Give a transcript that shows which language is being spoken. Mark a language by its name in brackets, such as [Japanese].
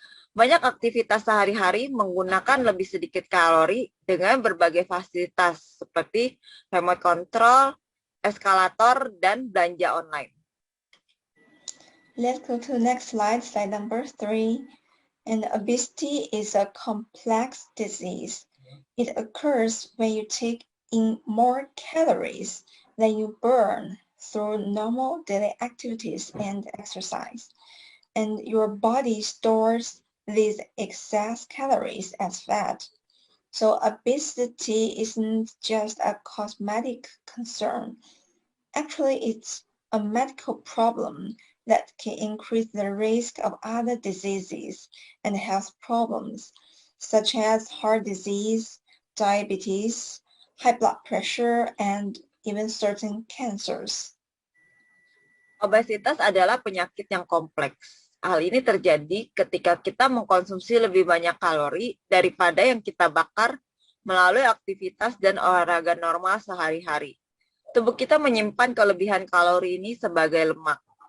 [Indonesian] Banyak aktivitas sehari-hari menggunakan lebih sedikit kalori dengan berbagai fasilitas seperti remote control, eskalator, dan belanja online. [English] Let's go to the next slide, slide number 3. And obesity is a complex disease. It occurs when you take in more calories than you burn through normal daily activities and exercise. And your body stores these excess calories as fat. So obesity isn't just a cosmetic concern. Actually, it's a medical problem that can increase the risk of other diseases and health problems, such as heart disease, diabetes, high blood pressure, and even certain cancers. [Indonesian] Obesitas adalah penyakit yang kompleks. Hal ini terjadi ketika kita mengkonsumsi lebih banyak kalori daripada yang kita bakar melalui aktivitas dan olahraga normal sehari-hari. Tubuh kita menyimpan kelebihan kalori ini sebagai lemak.